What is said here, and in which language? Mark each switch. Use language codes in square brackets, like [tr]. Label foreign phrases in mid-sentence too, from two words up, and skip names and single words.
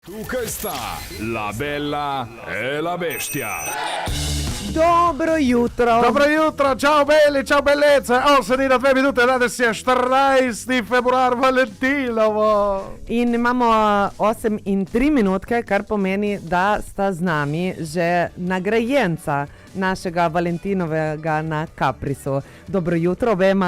[sl] Tukaj sta [it] la bella e la bestia. [sl] Dobro jutro. Dobro jutro, [it] ciao belli, ciao bellezze. [sl] Sedite 2 minute, danes je 14. februar, Valentinovo. In imamo 8 in 3 minutke, kar pomeni, da sta z nami že nagrajenca našega Valentinovega na Caprisu. Dobro jutro, obema.